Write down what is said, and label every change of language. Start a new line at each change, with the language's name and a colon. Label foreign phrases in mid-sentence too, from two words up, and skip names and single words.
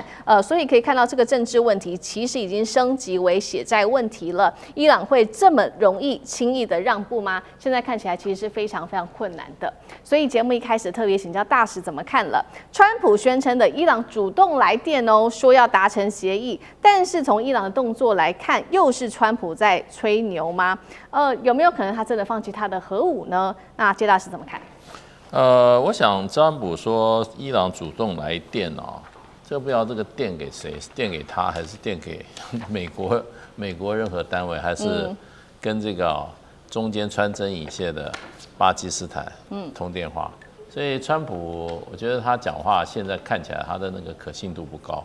Chinese: 所以可以看到這個政治問題其實已經升級為血債問題了。伊朗會這麼容易輕易的讓步嗎？現在看起來其實是非常非常困難的，所以節目一開始特別請教大使怎麼看了。川普宣稱的伊朗主動來電哦，說要達成協議，但是從伊朗的動作來看，又是川普在吹牛嗎？有沒有可能他真的放棄他的核武呢？那謝大使怎麼看？我想川普說伊朗主動來電哦，這不知道這個電給誰？是電給他，還是電給美國任何單位，還是跟這個中間穿針引線的巴基斯坦通電話？所以川普，我覺得他講話現在看起來他的那個可信度不高。